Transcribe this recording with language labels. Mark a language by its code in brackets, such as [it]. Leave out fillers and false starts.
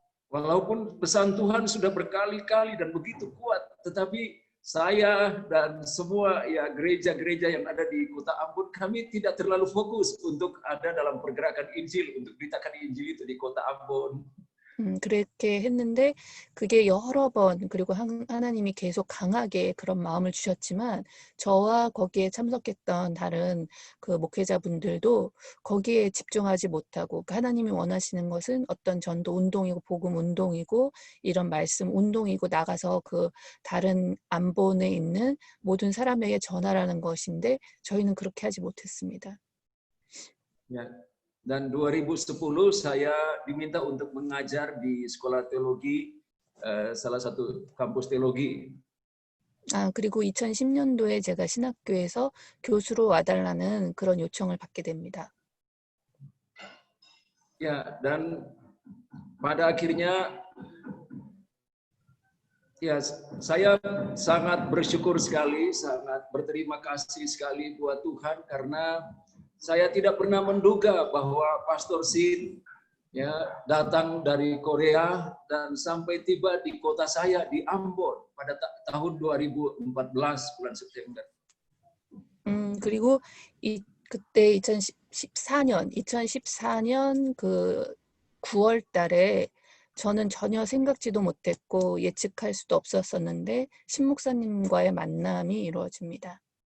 [id] Walaupun pesan Tuhan sudah berkali-kali dan begitu kuat, tetapi saya dan semua ya gereja-gereja yang ada di Kota Ambon kami tidak terlalu fokus untuk ada dalam pergerakan Injil, untuk beritakan Injil itu di Kota Ambon. [ko] 그렇게 했는데 그게 여러 번 그리고 하나님이 계속 강하게 그런 마음을 주셨지만 저와 거기에 참석했던 다른 그 목회자분들도 거기에 집중하지 못하고 하나님이 원하시는 것은 어떤 전도 운동이고 복음 운동이고 이런 말씀 운동이고 나가서 그 다른 안본에 있는 모든 사람에게 전하라는 것인데 저희는 그렇게 하지 못했습니다. [id] Ya. Dan 2010 saya diminta untuk mengajar di sekolah teologi, salah satu kampus teologi. [ko] 그리고 2010년도에 제가 신학교에서 교수로 와달라는 그런 요청을 받게 됩니다. [id] Ya, dan pada akhirnya ya saya sangat bersyukur sekali, sangat berterima kasih sekali buat Tuhan karena saya tidak pernah menduga bahwa Pastor Sin ya datang dari Korea dan sampai tiba di kota saya di Ambon pada tahun 2014 bulan September. [ko] 그리고 그때 2014년 그 9월 달에 저는 전혀 생각지도 못했고 예측할 수도 없었었는데 신 목사님과의 만남이 이루어집니다.